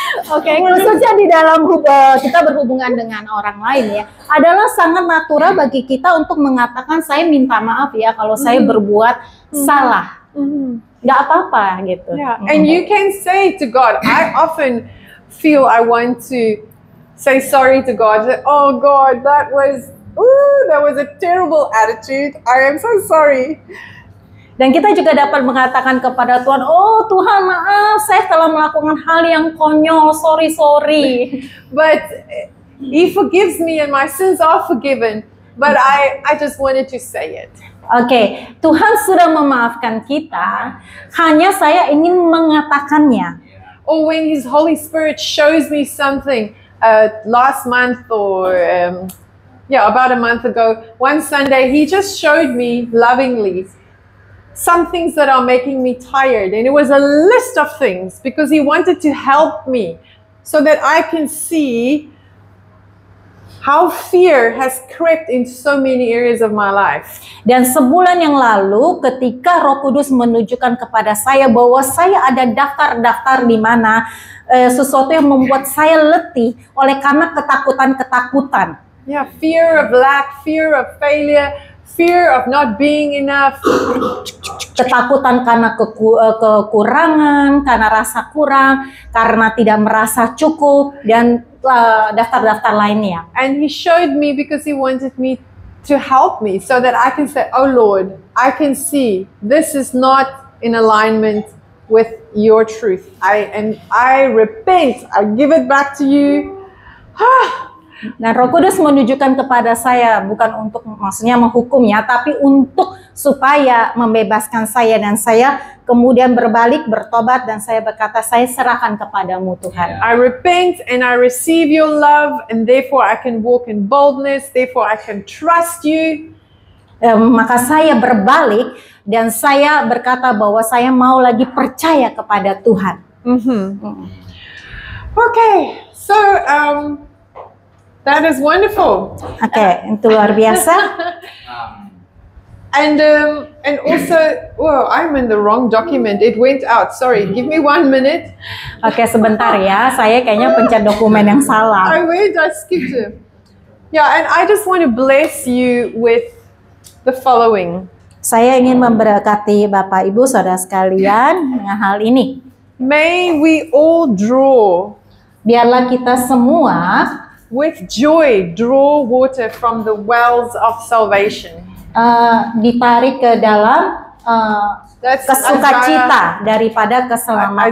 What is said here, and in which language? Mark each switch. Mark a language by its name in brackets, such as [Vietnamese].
[Indonesian] Oke, khususnya di dalam kita berhubungan dengan orang lain ya, adalah sangat natural bagi kita untuk mengatakan saya minta maaf ya kalau saya berbuat salah. Nggak apa-apa gitu. [English] Yeah, and you can say to God, I often feel I want to say sorry to God. Oh God, that was Ooh, that was a terrible attitude. I am so sorry. [Indonesian] Dan kita juga dapat mengatakan kepada Tuhan, oh Tuhan maaf, saya telah melakukan hal yang konyol, sorry. [English] But He forgives me and my sins are forgiven. But I just wanted to say it. [Indonesian] Oke, Tuhan sudah memaafkan kita, hanya saya ingin mengatakannya. [English] Or when His Holy Spirit shows me something, last month or about a month ago, one Sunday, He just showed me lovingly some things that are making me tired. And it was a list of things because He wanted to help me so that I can see how fear has crept into so many areas of my life. [Indonesian] Dan sebulan yang lalu ketika Roh Kudus menunjukkan kepada saya bahwa saya ada daftar-daftar di mana sesuatu yang membuat saya letih oleh karena ketakutan-ketakutan. [English] Yeah, fear of lack, fear of failure, fear of not being enough. [Indonesian] Ketakutan karena kekurangan, karena rasa kurang, karena tidak merasa cukup, dan daftar-daftar lainnya. [English] And He showed me because He wanted me to help me so that I can say, oh Lord, I can see this is not in alignment with your truth. I repent, I give it back to you. [Indonesian] Nah, Roh Kudus menunjukkan kepada saya bukan untuk maksudnya menghukumnya, tapi untuk supaya membebaskan saya, dan saya kemudian berbalik, bertobat, dan saya berkata, saya serahkan kepadamu Tuhan. [English] I repent and I receive your love, and therefore I can walk in boldness, therefore I can trust you. [Indonesian] Maka saya berbalik dan saya berkata bahwa saya mau lagi percaya kepada Tuhan. [English] Okay, so that is wonderful. [Indonesian] Oke, itu luar biasa. [English] And also, whoa, I'm in the wrong document. It went out. Sorry, give me 1 minute. [Indonesian] Oke, sebentar ya. Saya kayaknya pencet dokumen yang salah. [English] I skipped it. Yeah, and I just want to bless you with the following. [Indonesian] Saya ingin memberkati Bapak Ibu Saudara sekalian dengan hal ini. [English] May we all draw. [Indonesian] Biarlah kita semua [English] with joy draw water from the wells of salvation. [Indonesian] Ditarik ke dalam kesukacita daripada keselamatan.